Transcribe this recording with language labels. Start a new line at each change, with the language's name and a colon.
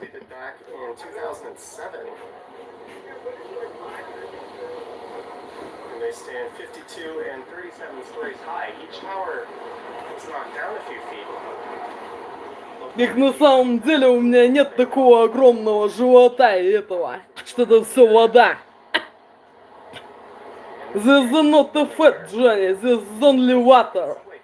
English: Back in 2007, and they stand 52 and 37 stories high. Each tower was knocked down a few feet.
Russian: Их на самом деле у меня нет такого огромного живота и этого, что это все вода.
English: There's not the fat, Johnny, there's only water.